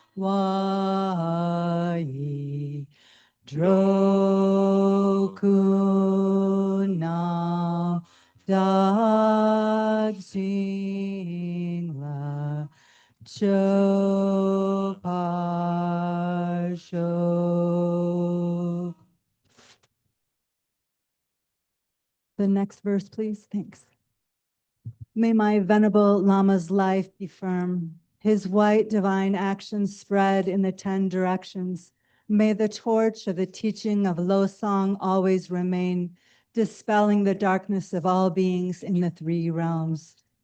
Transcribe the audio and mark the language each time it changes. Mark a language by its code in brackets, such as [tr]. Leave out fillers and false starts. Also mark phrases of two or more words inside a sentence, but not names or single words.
[en] Wai Droku Nam Dag Sing La Cho Par Sho. The next verse, please. Thanks. May my venerable Lama's life be firm, his white divine actions spread in the 10 directions. May the torch of the teaching of Losang always remain, dispelling the darkness of all beings in the 3 realms.